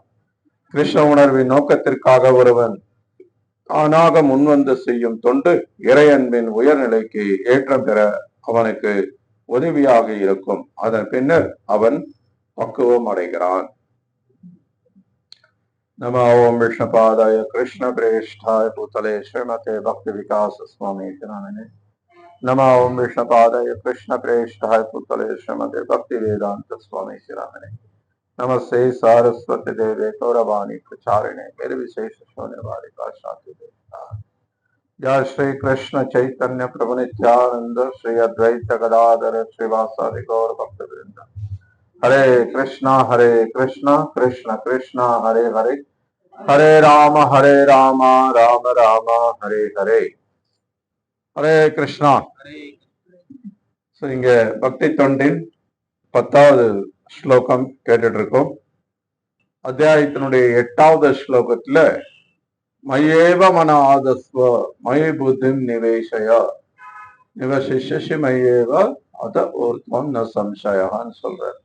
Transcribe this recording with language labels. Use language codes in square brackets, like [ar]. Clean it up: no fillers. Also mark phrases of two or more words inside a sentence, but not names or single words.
[ta] கிருஷ்ண உணர்வின் நோக்கத்திற்காக ஒருவன் தானாக முன்வந்து செய்யும் தொண்டு இறையன்பின் உயர்நிலைக்கு ஏற்றம் பெற அவனுக்கு உதவியாக இருக்கும். அதன் பின்னர் அவன் பக்குவம் அடைகிறான். [sa] नम ओम् विष्णुपादाय कृष्ण प्रेष्ठाय भूतले श्रीमते भक्ति विकास स्वामी नामिने. नमो ओम विष्णुपादाय कृष्ण प्रेष्ठाय पुतले श्रीमते भक्ति वेदांत स्वामी नामिने. नमस्ते सारस्वती देवे गौरवाणी प्रचारिणे निर्विशेष शून्यवादी पाश्चात्य देवता. जय श्री कृष्ण चैतन्य प्रभु नित्यानंद श्री अद्वैत गदाधर श्रीवासादि गौर भक्त वृंद. हरे कृष्णा कृष्ण कृष्ण हरे हरे, हरे राम राम राम हरे हरे. हरे कृष्णा. [ta] இங்க பக்தி தொண்டின் 10வது ஸ்லோகம் கேட்டுட்டு இருக்கோம். அத்தியாயத்தினுடைய 8வது ஸ்லோகத்துல [sa] मय्येव मन आधत्स्व मयि बुद्धिं निवेशय निवसिष्यसि मय्येव अत ऊर्ध्वं न संशयान्नु [ta] சொல்றார்.